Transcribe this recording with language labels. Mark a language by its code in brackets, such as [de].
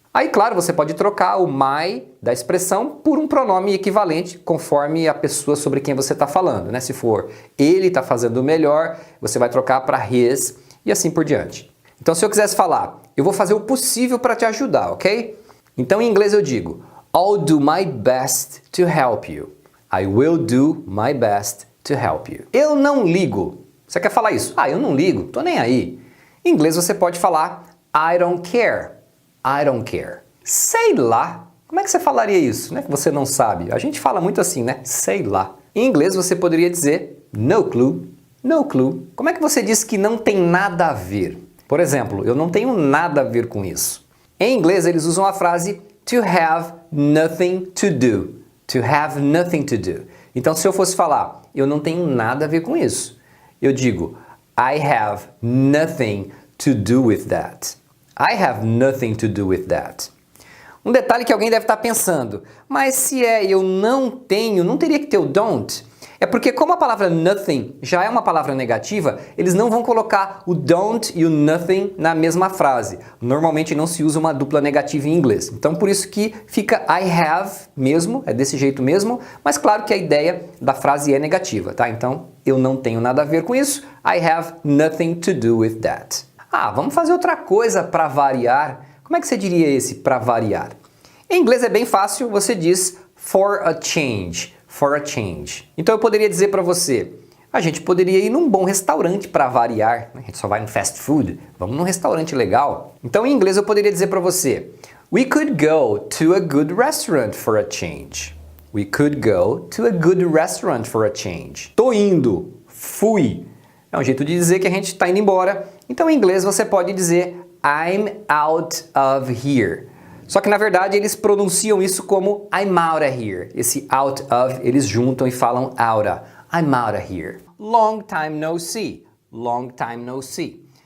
[pt] Aí, claro, você pode trocar o my da expressão por um pronome equivalente, conforme a pessoa sobre quem você está falando, né? Se for ele está fazendo o melhor, você vai trocar para his e assim por diante. Então, se eu quisesse falar, eu vou fazer o possível para te ajudar, ok? Então, em inglês eu digo, [en] I'll do my best to help you. I will do my best to help you. [pt] Eu não ligo. Você quer falar isso? Eu não ligo, tô nem aí. Em inglês você pode falar [en] I don't care. I don't care. [pt] Sei lá. Como é que você falaria isso, né? Que você não sabe. A gente fala muito assim, né? Sei lá. Em inglês você poderia dizer no clue, no clue. Como é que você diz que não tem nada a ver? Por exemplo, eu não tenho nada a ver com isso. Em inglês eles usam a frase to have nothing to do. To have nothing to do. Então se eu fosse falar, eu não tenho nada a ver com isso, eu digo [en] I have nothing to do with that. I have nothing to do with that. [pt] Um detalhe que alguém deve estar pensando, mas se eu não tenho, não teria que ter o don't? É porque como a palavra nothing já é uma palavra negativa, eles não vão colocar o don't e o nothing na mesma frase. Normalmente não se usa uma dupla negativa em inglês. Então por isso que fica I have mesmo, é desse jeito mesmo, mas claro que a ideia da frase é negativa, tá? Então eu não tenho nada a ver com isso, [en] I have nothing to do with that. [pt] Ah, vamos fazer outra coisa para variar. Como é que você diria esse para variar? Em inglês é bem fácil, você diz for a change. For a change. Então eu poderia dizer para você, a gente poderia ir num bom restaurante para variar. A gente só vai no fast food, vamos num restaurante legal. Então em inglês eu poderia dizer para você, [en] we could go to a good restaurant for a change. We could go to a good restaurant for a change. [pt] Tô indo, fui. É um jeito de dizer que a gente está indo embora. Então em inglês você pode dizer [en] I'm out of here. [pt] Só que na verdade eles pronunciam isso como [en] I'm out of here. [pt] Esse out of eles juntam e falam outa. [en] I'm out of here. Long time no see. Long time no see.